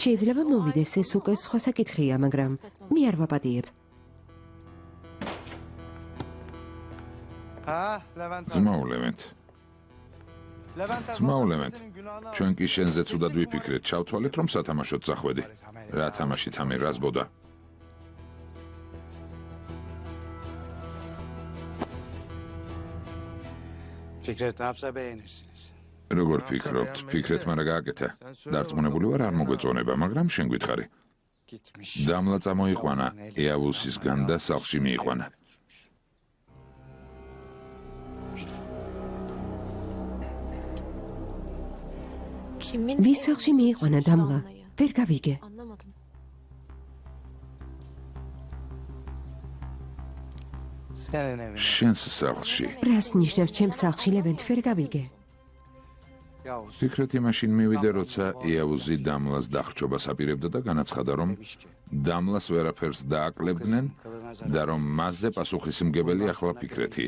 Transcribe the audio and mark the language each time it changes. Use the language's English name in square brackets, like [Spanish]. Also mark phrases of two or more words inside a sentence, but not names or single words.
[Georgian] შეიძლება მოვიდეს, ეს უკვე სხვა საკითხია, მაგრამ მე არ ვაპატიებ. ძმაო ლევენტ, ძმაო ლევენტ, ჩვენ კი შენზე ცუდად ვიფიქრეთ, ჩავთვალეთ, რომ სათამაშოდ წახვედი. რა თამაშით ამი რაზბოდა? [Turkish] Fikret ne yapsa beğenirsiniz. [Georgian] როგორ ფიქრობთ, ფიქრეთმა რა გააკეთა? დარწმუნებული ვარ, არ მოგვეწონება, მაგრამ შენ გითხარი. [Turkish] Gitmiş. [Georgian] დამლა წამოიყვანა, ეავუსისგან და სახლში მიიყვანა. [Turkish] Kimin? [Georgian] ვის სახლში მიიყვანა დამლა? ვერ გავიგე. [Turkish] Anlamadım. Senin evine. [Georgian] შენს სახლში. რას ნიშნავს ჩემს სახლში, ლევენტ, ვერ გავიგე. Yavuz. ფიქრეთი მაშინ მივიდა, როცა ეავუზი დამლას დახრჩობას აპირებდა და განაცხადა, რომ დამლას ვერაფერს დააკლებდნენ და რომ მასზე პასუხისმგებელი ახლა ფიქრეთია.